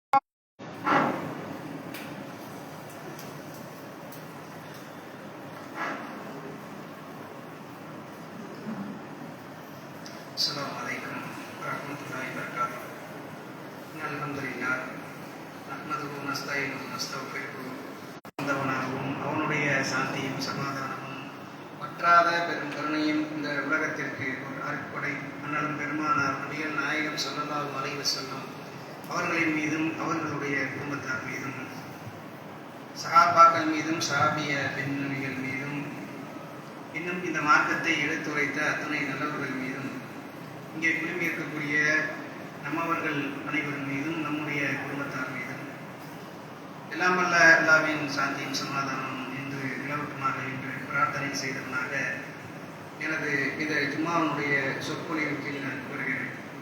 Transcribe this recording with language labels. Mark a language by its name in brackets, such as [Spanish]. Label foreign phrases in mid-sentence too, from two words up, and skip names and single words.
[Arabic] السلام عليكم ورحمة الله وبركاته. الحمد لله نحمده ونستعينه ونستغفره. [Tamil] அவனுடைய சாந்தியும் சமாதானமும் வற்றாத பெரும் கருணையும் இந்த உலகத்திற்கு ஒரு அருட்படை அண்ணலும் பெருமானார் நபிகள் நாயகம் [Arabic] صلى الله عليه وسلم [Tamil] அவர்களின் மீதும் அவர்களுடைய குடும்பத்தார் மீதும் சஹாபாக்கள் மீதும் சஹாபிய பெண்மணிகள் மீதும் இன்னும் இந்த மார்க்கத்தை எடுத்துரைத்த அத்துணை நல்லவர்கள் மீதும் இங்கே குழுமி இருக்கக்கூடிய நம்மவர்கள் அனைவரும் மீதும் நம்முடைய குடும்பத்தார் மீதும் எல்லாம் வல்ல அல்லாஹ்வின் சாந்தியும் சமாதானம் என்று நிலவட்டுமாக என்று பிரார்த்தனை செய்தவனாக எனது இந்த ஜும்மாவுடைய சொற்பொழிவுக்கு நான் கூறுகிறேன்.